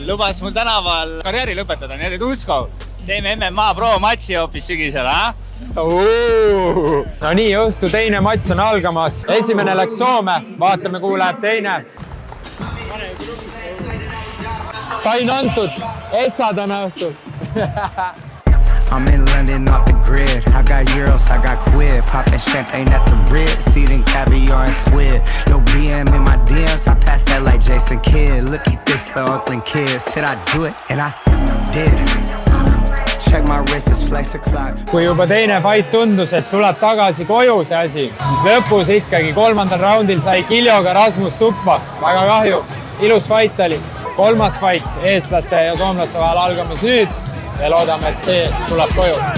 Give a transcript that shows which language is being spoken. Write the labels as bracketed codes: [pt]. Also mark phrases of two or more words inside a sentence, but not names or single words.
[et] Lubas mul tänaval karjääri lõpetada, nii et Uskov. Teeme MMA pro-matsi hoopis sügisel, No nii, õhtu teine mats on algamas. Esimene läks Soome, vaatame kuhu läheb teine. Sain antud, Essa täna õhtul. [en] I'm in London off the grid. I got euros, I got quid. Poppin' champagne at the Ritz, eating caviar and squid. Yo, BM in my DMs, I passed that like Jason Kidd. Look at this, the Oakland kid. Said I do it, and I did. Check my wrist, it's flex o'clock. [et] Kui juba teine fight tundus, et tuleb tagasi koju see asi, siis lõpus ikkagi 3. raundil sai Kiljoga Rasmus tuppa. Väga kahju, ilus fight oli. 3. fight eestlaste ja soomlaste vahel algamas nüüd ja loodame, et see tuleb koju.